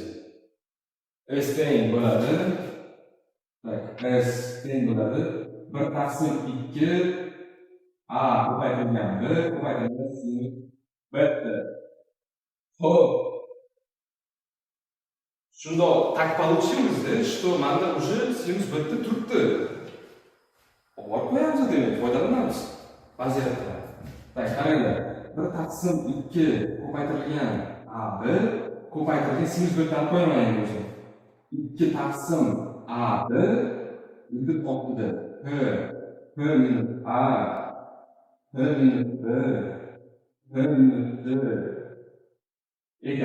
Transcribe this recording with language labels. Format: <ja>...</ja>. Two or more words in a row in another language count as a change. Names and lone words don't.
<uz>S teng bo'ladi. Tak, S teng bo'ladi. 1 taqsim 2 a ko'paytirilgan b ko'paytirilgan sinus beta. Xo'p. Shundoq</uz> <ru>так получилось-да, что</ru> <uz>menda уже sinus beta turibdi. Olib qo'yamiz demak, foydalanamiz. Vaziyatdan. Tak, qaranglar. 1 taqsim 2 ko'paytirilgan ab ko'paytirilgan sinus betani qo'yaman endi o'zim. 2 taqsim ab ildiz ostida p minus a p minus b p minus c ekan.</uz>